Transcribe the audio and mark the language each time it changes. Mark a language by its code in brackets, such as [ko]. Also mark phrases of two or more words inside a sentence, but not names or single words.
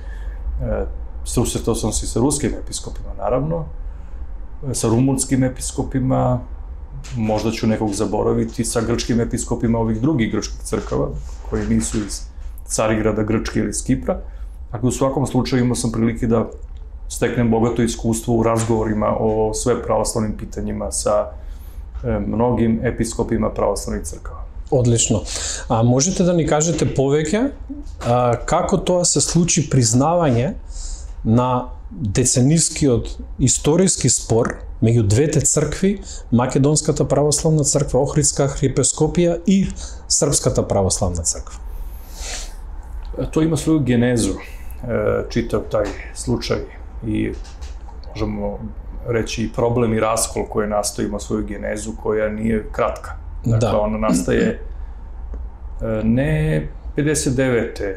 [sr] Susretao sam se i sa ruskim episkopima, naravno, sa rumunskim episkopima, možda ću nekog zaboraviti, sa grčkim episkopima ovih drugih grčkih crkava, koji nisu iz Carigrada, Grčke ili iz Kipra. Dakle, u svakom slučaju imao sam prilike da steknem bogato iskustvo u razgovorima o sve pravoslavnim pitanjima sa mnogim episkopima pravoslavnih crkava. [mk] Одлично. Можете да ни кажете повеќе како тоа се случи признавање на деценискиот историски спор меѓу двете цркви, Македонската православна црква, Охридска архиепископија и Српската православна црква? [sr] To ima svoju genezu, čitav taj slučaj i možemo reći i problem i raskol koji nastoji ima svoju genezu koja nije kratka. Dakle, ona nastaje ne 59.